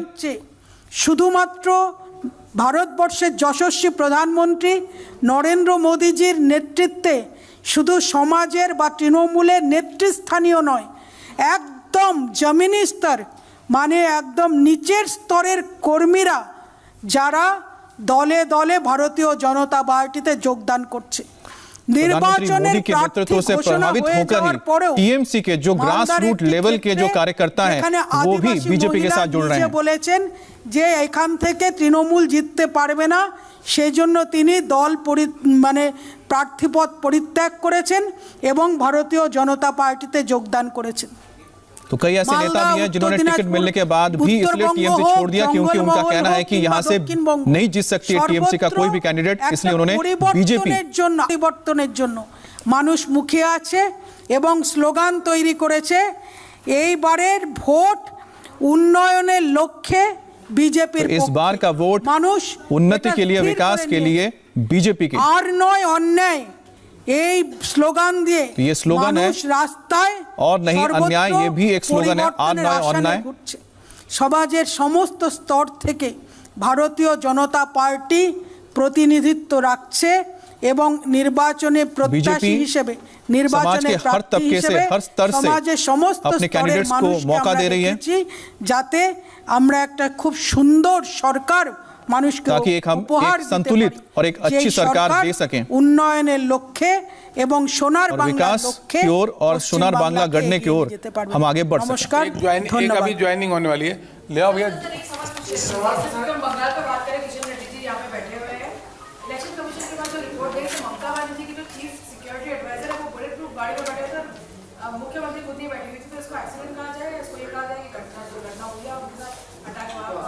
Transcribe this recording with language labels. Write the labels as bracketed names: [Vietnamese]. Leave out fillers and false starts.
[Bangla] পরিত্রাণ চেয়ে শুধুমাত্র ভারতবর্ষের যশস্বী প্রধানমন্ত্রী নরেন্দ্র মোদীজির নেতৃত্বে শুধু সমাজের বা তৃণমূলের নেতৃস্থানীয় নয়, একদম জমিনি স্তর, মানে একদম নিচের স্তরের কর্মীরা যারা দলে দলে ভারতীয় জনতা পার্টিতে যোগদান করছে। [Hindi] प्रधानमंत्री मोदी के नेतृत्व से प्रभावित होकर ही टीएमसी के जो ग्रास रूट लेवल के जो कार्यकर्ता हैं वो भी बीजेपी के साथ जुड़ रहे हैं। [Bangla] বলেছেন যে এখান থেকে তৃণমূল জিততে পারবে না, সেজন্য তিনি দল মানে প্রার্থীপদ পরিত্যাগ করেছেন এবং ভারতীয় জনতা পার্টিতে যোগদান করেছেন। [Hindi] तो कई ऐसे नेता भी हैं जिन्होंने टिकट मिलने के बाद भी इसलिए टीएमसी छोड़ दिया क्योंकि उनका कहना है कि यहाँ से नहीं जीत सकती है टीएमसी का कोई भी कैंडिडेट, इसलिए उन्होंने बीजेपी [Bangla] পরিবর্তনের জন্য মানুষ মুখিয়ে আছে এবং স্লোগান তৈরি করেছে, এইবারের ভোট উন্নয়নের লক্ষ্যে বিজেপির। [Hindi] इस बार का वोट [Bangla] মানুষ [Hindi] उन्नति के लिए, विकास के लिए बीजेपी के। [Bangla] আর নয় অন্যায়, এই স্লোগান দিয়ে [Hindi] तो ये स्लोगन है, [Bangla] মানুষ রাস্তায় [Hindi] और नहीं अन्याय, ये भी एक स्लोगन है, [Bangla] আর নয় অন্যায়। সমাজের সমস্ত স্তর থেকে ভারতীয় জনতা পার্টি প্রতিনিধিত্ব রাখছে এবং নির্বাচনে প্রত্যাশী হিসেবে, নির্বাচনে প্রার্থী হিসেবে সমাজের সমস্ত স্তরের মানুষকে আমরা দেখেছি, যাতে আমরা একটা খুব সুন্দর সরকার মানুষকে উপহার [Hindi] संतुलित और एक अच्छी सरकार दे सकें, [Bangla] উন্নয়নের लक्ष्य এবং সোনার বাংলার লক্ষ্যে [Hindi] और सोनार बांग्ला गढ़ने की ओर हम आगे बढ़ सकें। नमस्कार, एक अभी ज्वाइनिंग होने वाली है, ले आओ भैया। बंगाल का बात करें, किशन रेड्डी जी यहाँ पे बैठे हुए हैं। इलेक्शन कमीशन के पास जो रिपोर्ट गई तो ममता बनर्जी की जो चीफ सिक्योरिटी एडवाइजर है वो बुलेट प्रूफ गाड़ी में बैठे थे, मुख्यमंत्री खुद नहीं बैठी हुई थी, तो इसको एक्सीडेंट कहा जाए, इसको ये कहा जाए कि दुर्घटना हुई है और उनके साथ अटैक हुआ।